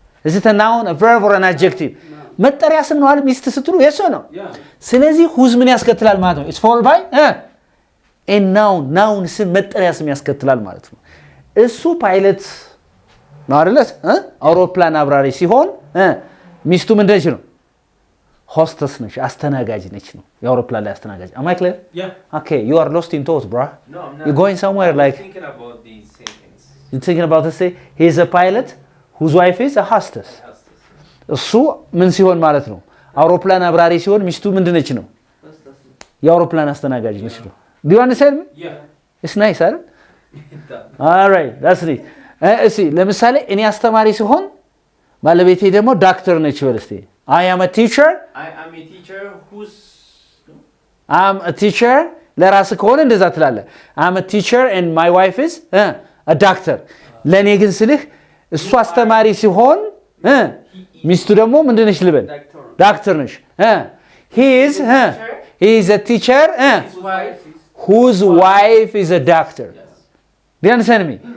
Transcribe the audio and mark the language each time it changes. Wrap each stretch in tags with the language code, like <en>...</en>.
<en>is it a noun, a verb or an adjective?</en> <am>መጠሪያ ስም ነው አይደል? ሚስት ስትሉ የሱ ነው። ስለዚህ whose ምን ያስከትላል ማለት ነው?</am> <en>it's followed by a noun.</en> <am>noun ስም መጠሪያ ስም ያስከትላል ማለት ነው። እሱ ፓይለት ነው አይደል? አውሮፕላን አብራሪ ሲሆን ሚስቱ ምንድነች ነው? ሆስተስ ነች፣ አስተናጋጅ ነች ነው። የአውሮፕላን ላይ አስተናጋጅ።</am> <en>am I clear? Yeah. Okay, you are lost in thought, bro. No, I'm not. You're going somewhere like thinking about these same things. you're thinking about this. He is a pilot whose wife is a hostess.</en> <am>እሱ ምን ሲሆን ማለት ነው? አውሮፕላን አብራሪ ሲሆን ሚስቱ ምንድነች ነው? የአውሮፕላን አስተናጋጅ ነች ነው።</am> <en>do you understand me? Yeah. it's nice አይደል? all right, that's it.</en> <am>እሺ ለምሳሌ እኔ አስተማሪ ሲሆን ባለቤቴ ደግሞ ዶክተር ነች በል እስቲ።</am> <en>I am a teacher. I am a teacher who's I'm a teacher</en> <am>ለራስ ከሆነ እንደዛ ትላለህ።</am> <en>I'm a teacher and my wife is a doctor.</en> <am>ለኔ ግን ስልህ እሱ አስተማሪ ሲሆን ሚስቱ ደግሞ ምንድነች ልበል? ዶክተር ነች።</am> <en>he is a teacher whose wife is a doctor. do you understand me?</en>